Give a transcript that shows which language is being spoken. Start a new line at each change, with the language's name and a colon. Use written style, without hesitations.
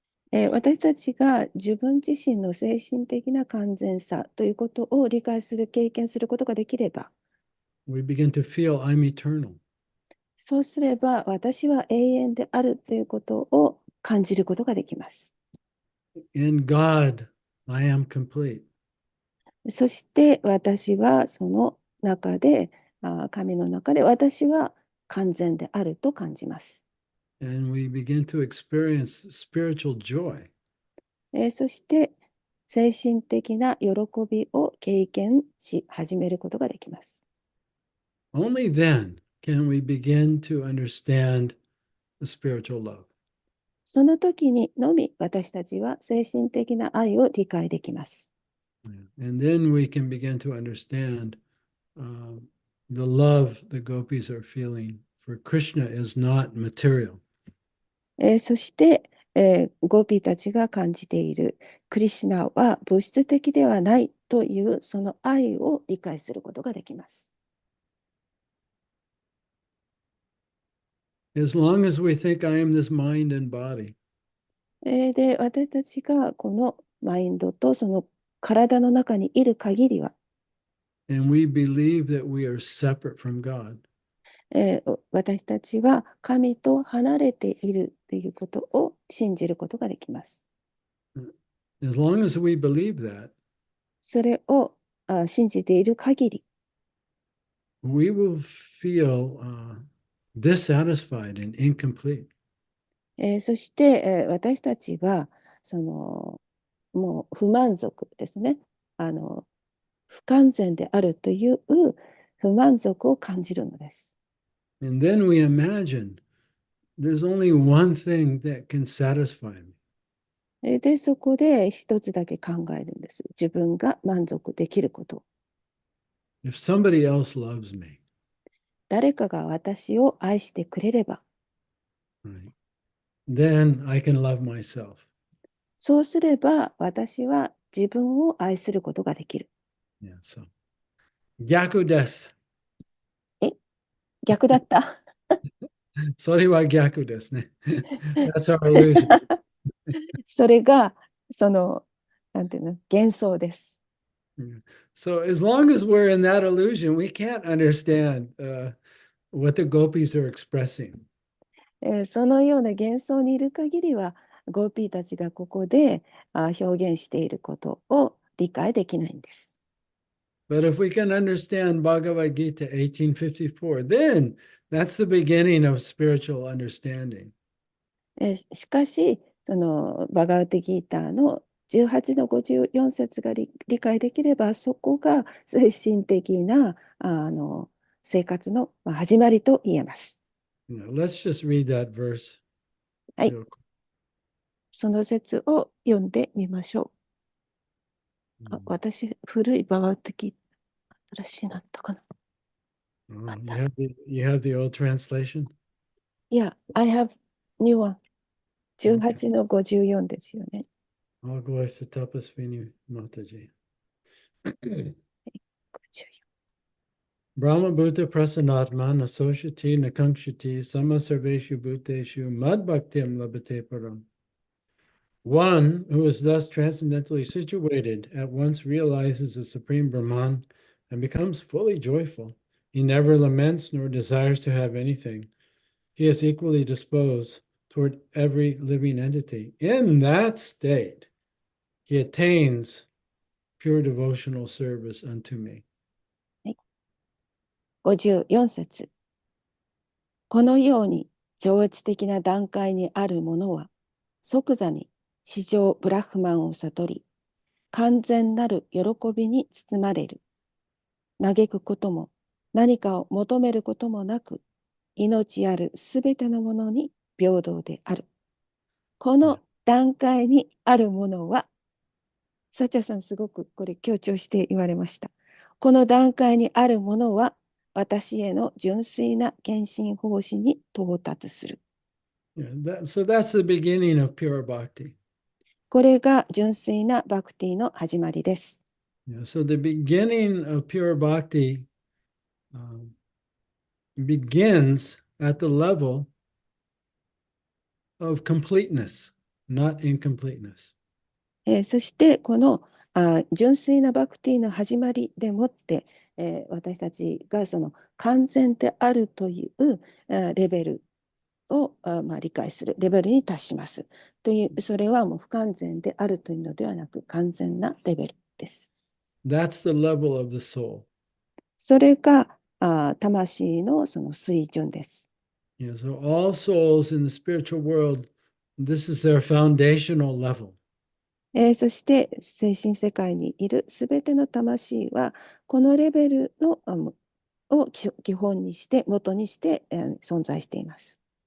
Japanese: 私たちが自分自身の精神的な完全さということを理解する、経験することができれば、
English: we begin to feel I'm eternal.
Japanese: そうすれば私は永遠であるということを感じることができます。
English: In God, I am complete.
Japanese: そして私はその中で、神の中で私は完全であると感じます。
English: And we begin to experience spiritual joy.
Japanese: そして精神的な喜びを経験し始めることができます。
English: Only then can we begin to understand the spiritual love.
Japanese: その時にのみ私たちは精神的な愛を理解できます。
English: And then we can begin to understand the love the gopis are feeling for Krishna is not material.
Japanese: そして、ゴピーたちが感じているクリシュナは物質的ではないというその愛を理解することができます。
English: As long as we think I am this mind and body,
Japanese: で、私たちがこのマインドとその体の中にいる限りは、
English: and we believe that we are separate from God,
Japanese: 私たちは神と離れているということを信じることができます。
English: as long as we believe that,
Japanese: それを信じている限り、
English: we will feel dissatisfied and incomplete.
Japanese: そして、私たちはそのもう不満足ですね。不完全であるという不満足を感じるのです。
English: And then we imagine there's only one thing that can satisfy me.
Japanese: で、そこで一つだけ考えるんです。自分が満足できること。
English: If somebody else loves me,
Japanese: 誰かが私を愛してくれれば、
English: right, then I can love myself.
Japanese: そうすれば私は自分を愛することができる。
English: Yeah, so
Japanese: 逆です。逆だった。それは逆ですね。
English: That's our illusion.
Japanese: それが、なんていうの、幻想です。
English: So as long as we're in that illusion, we can't understand what the gopis are expressing.
Japanese: そのような幻想にいる限りは、ゴーピーたちがここで表現していることを理解できないんです。
English: But if we can understand Bhagavad Gita 1854, then that's the beginning of spiritual understanding.
Japanese: しかし、そのバガウテギーターの18の54節が理解できれば、そこが精神的な生活の始まりと言えます。
English: Let's just read that verse.
Japanese: はい。その説を読んでみましょう。私、古いバガウテギーター、新しいなったかな。
English: You have the old translation? Yeah, I have new one.
Japanese: 18の54ですよね。
English: All glories to Tapasvini Mataji.
Sanskrit: Brahma Bhuta Prasanatma Nasoshyati Nakankshati Sama Sarveshu Bhuteshu Mad Bhaktim Labhate Param.
English: One who is thus transcendently situated at once realizes the Supreme Brahman and becomes fully joyful. He never laments nor desires to have anything. He is equally disposed toward every living entity. In that state, he attains pure devotional service unto me.
Japanese: 54節。このように超越的な段階にあるものは、即座に至上ブラフマンを悟り、完全なる喜びに包まれる。嘆くことも何かを求めることもなく、命あるすべてのものに平等である。この段階にあるものは、サチャさんすごくこれ強調して言われました。この段階にあるものは、私への純粋な献身奉仕に到達する。
English: So that's the beginning of pure bhakti.
Japanese: これが純粋なバクティの始まりです。
English: So the beginning of pure bhakti begins at the level of completeness, not incompleteness.
Japanese: そしてこの純粋なバクティの始まりでもって、私たちがその完全であるというレベルを理解するレベルに達します。という、それはもう不完全であるというのではなく完全なレベルです。
English: That's the level of the soul.
Japanese: それが魂のその水準です。
English: So all souls in the spiritual world, this is their foundational level.
Japanese: そして精神世界にいるすべての魂はこのレベルのを基本にして元にして存在しています。